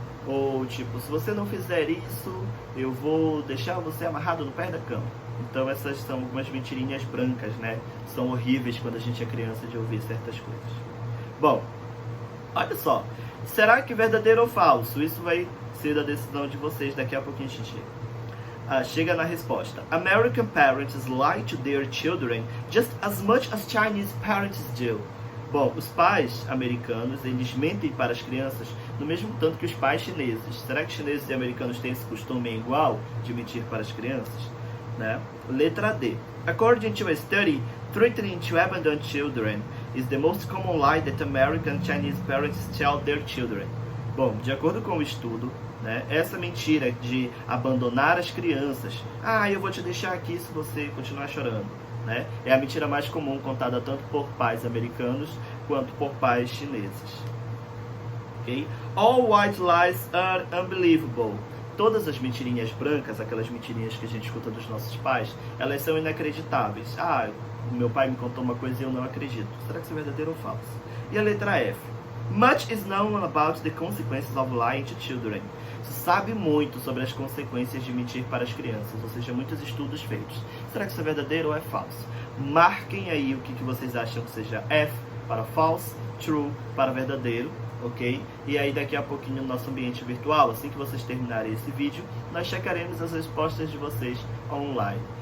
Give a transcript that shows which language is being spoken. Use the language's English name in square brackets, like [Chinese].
[Portuguese] Ou tipo, se você não fizer isso, eu vou deixar você amarrado no pé da cama. Então essas são algumas mentirinhas brancas, né? São horríveis quando a gente é criança de ouvir certas coisas. Bom, olha só. Será que verdadeiro ou falso? Isso vai ser da decisão de vocês. Daqui a pouquinho a gente chega na resposta. [English] American parents lie to their children just as much as Chinese parents do. [Portuguese] Bom, os pais americanos, eles mentem para as crianças no mesmo tanto que os pais chineses. Será que chineses e americanos têm esse costume igual de mentir para as crianças? Né? Letra D. [English] According to a study, threatening to abandon children is the most common lie that American and Chinese parents tell their children. [Portuguese] Bom, de acordo com o estudo, né, essa mentira de abandonar as crianças, eu vou te deixar aqui se você continuar chorando, né, é a mentira mais comum contada tanto por pais americanos quanto por pais chineses. Okay? [English] All white lies are unbelievable. [Portuguese] Todas as mentirinhas brancas, aquelas mentirinhas que a gente escuta dos nossos pais, elas são inacreditáveis. Meu pai me contou uma coisa e eu não acredito. Será que isso é verdadeiro ou falso? E a letra F. [English] Much is known about the consequences of lying to children. [Portuguese] Se sabe muito sobre as consequências de mentir para as crianças, ou seja, muitos estudos feitos. Será que isso é verdadeiro ou é falso? Marquem aí o que vocês acham que seja F para false, true para verdadeiro, ok? E aí daqui a pouquinho no nosso ambiente virtual, assim que vocês terminarem esse vídeo, nós checaremos as respostas de vocês online.